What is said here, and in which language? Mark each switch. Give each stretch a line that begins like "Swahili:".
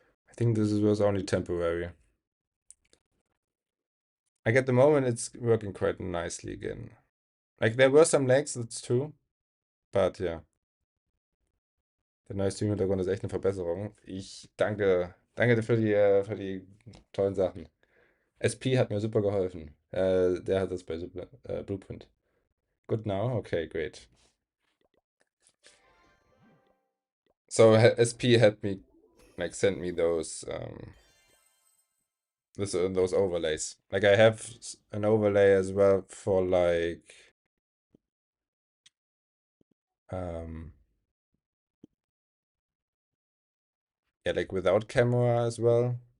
English: I think this was only temporary. Like at the moment, it's working quite nicely again. Like there were some lags, that's true.
German: But ja, der neue Stream-Hintergrund ist echt eine Verbesserung. Ich danke dir für die tollen Sachen. SP hat mir super geholfen. Der hat das bei Blueprint.
English: Good now? Okay, great. So SP had me like send me those overlays. Like I have an overlay as well for like um yeah, like without camera as well.